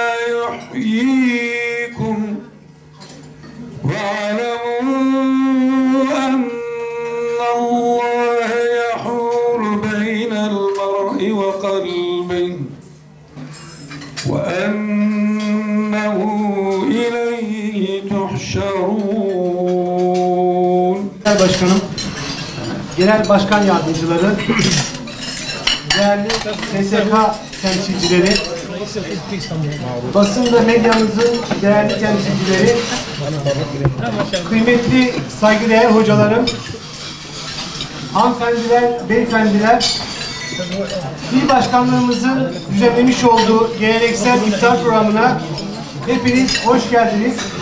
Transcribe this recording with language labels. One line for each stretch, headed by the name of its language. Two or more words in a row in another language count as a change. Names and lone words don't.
Arabic: يحييكم واعلموا أن الله يحول بين المرء وقلبه وأنه إليه تحشرون.
Turkish: Başkanım, Genel Başkan Yardımcıları, değerli SSK temsilcileri, basın ve medyamızın değerli temsilcileri, kıymetli saygıdeğer hocalarım, hanımefendiler, beyefendiler, İl Başkanlığımızın düzenlemiş olduğu geleneksel iftar programına hepiniz hoş geldiniz.